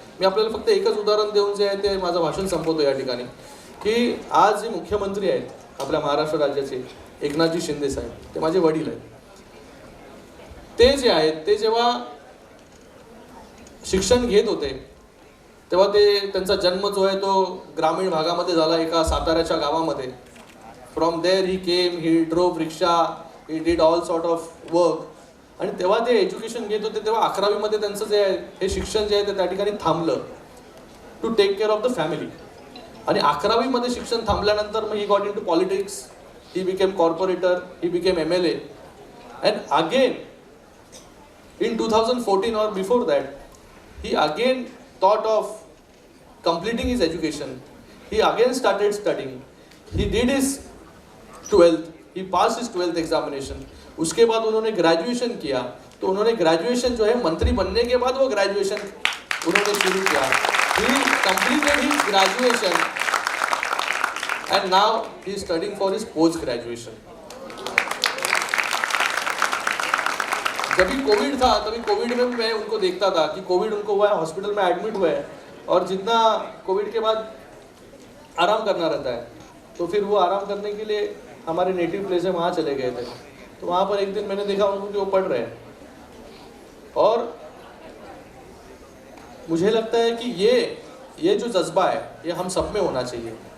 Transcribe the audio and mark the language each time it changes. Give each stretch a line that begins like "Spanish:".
Marathi: मी आपल्याला फक्त एकच उदाहरण देऊन जे आहे ते माझं भाषण संपवतो या ठिकाणी, की आज जे मुख्यमंत्री आहेत आपल्या महाराष्ट्र राज्याचे, एकनाथजी शिंदे साहेब, ते माझे वडील आहेत। ते जे आहेत ते जेव्हा शिक्षण घेत होते तेव्हा त्यांचा जन्म जो आहे तो ग्रामीण भागामध्ये झाला, एका साताऱ्याच्या गावामध्ये।
English: From there he came, he drove rickshaw, he did all sort of work.
Marathi: आणि तेव्हा ते एज्युकेशन घेत होते तेव्हा 11वीमध्ये त्यांचं जे आहे हे शिक्षण जे आहे ते त्या ठिकाणी थांबलं,
English: To take care of the family.
Marathi: आणि 11वीमध्ये शिक्षण थांबल्यानंतर मग
English: He got into politics, he became corporator, he became MLA, and again in 2014 or before that, he again thought of completing his education. He again started studying. He did his 12th. He passed his 12th examination.
Hindi: उसके बाद उन्होंने graduation किया। तो उन्होंने graduation जो है मंत्री बनने के बाद वो ग्रेजुएशन उन्होंने शुरू किया।
English: He completed his graduation and now he is studying for his post graduation.
Hindi: जब भी कोविड था तभी कोविड में मैं उनको देखता था कि कोविड उनको हुआ है, हॉस्पिटल में एडमिट हुए हैं, और जितना कोविड के बाद आराम करना रहता है तो फिर वो आराम करने के लिए हमारे नेटिव प्लेस है वहाँ चले गए थे। तो वहाँ पर एक दिन मैंने देखा उनको कि वो पढ़ रहे हैं, और मुझे लगता है कि ये जो जज्बा है ये हम सब में होना चाहिए।